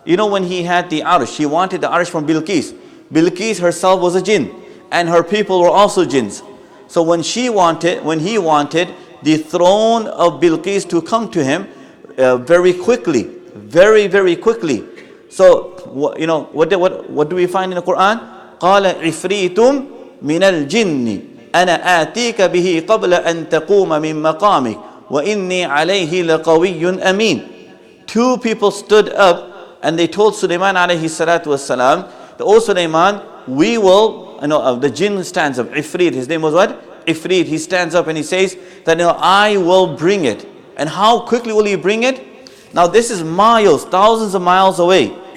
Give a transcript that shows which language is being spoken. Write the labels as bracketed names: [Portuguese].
[English] When he had the arsh, he wanted the arsh from Bilqis. Bilqis herself was a jinn, and her people were also jinns. So when he wanted the throne of Bilqis to come to him very quickly, very quickly. So what do we find in the Quran? [Arabic] قال عفريت من الجن أنا آتيك به قبل أن تقوم من مقامك وإني عليه لقوي أمين. [English] Two people stood up and they told Sulaiman alayhi salatu wasalam, O Sulaiman, we will, the jinn stands up, Ifrit, his name was what? Ifrit, he stands up and he says that I will bring it. And how quickly will he bring it? Now this is miles, thousands of miles away.